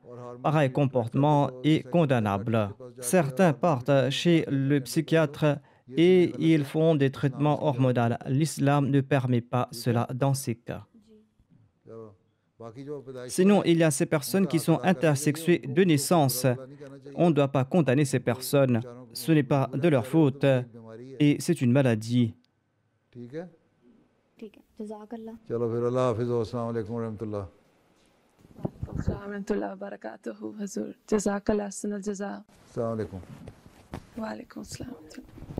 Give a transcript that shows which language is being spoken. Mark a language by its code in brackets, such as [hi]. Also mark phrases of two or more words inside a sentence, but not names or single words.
[fr] Pareil comportement est condamnable. Certains partent chez le psychiatre et ils font des traitements hormonaux. L'islam ne permet pas cela dans ces cas. Sinon, il y a ces personnes qui sont intersexuées de naissance. On ne doit pas condamner ces personnes. Ce n'est pas de leur faute et c'est une maladie. [hi] ठीक है जज़ाकल्लाह चलो फिर अल्लाह हाफिज़ और [ar] السلام عليكم رحمة الله السلام ورحمة الله وبركاته, Hazur. جزاك الله أحسن الجزاء. السلام عليكم وعليكم السلام.